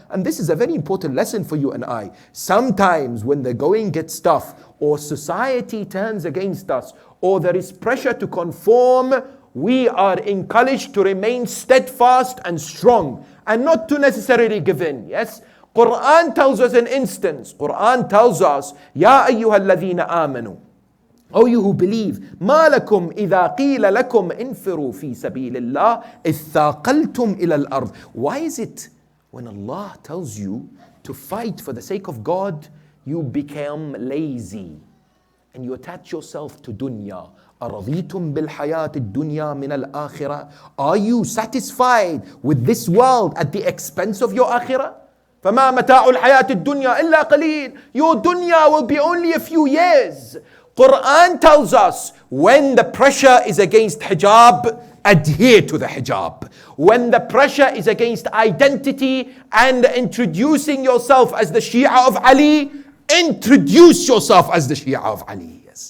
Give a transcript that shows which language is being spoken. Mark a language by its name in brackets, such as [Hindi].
[English] And this is a very important lesson for you and I. Sometimes when the going gets tough, or society turns against us, or there is pressure to conform, we are encouraged to remain steadfast and strong and not to necessarily give in. Yes, Quran tells us an instance. Quran tells us, [Arabic] Ya ayyuha alladhina amanu, [English] O you who believe, [Arabic] ما لكم إذا قيل لكم انفروا في سبيل الله اثاقلتم إلى الأرض. [English] Why is it when Allah tells you to fight for the sake of God, you become lazy and you attach yourself to dunya? [Arabic] أرضيتم بالحياة الدنيا من الآخرة. [English] Are you satisfied with this world at the expense of your akhirah? [Arabic] فما متاع الحياة الدنيا إلا قليل. [English] Your dunya will be only a few years. Quran tells us when the pressure is against hijab, adhere to the hijab. When the pressure is against identity and introducing yourself as the Shia of Ali, introduce yourself as the Shia of Ali.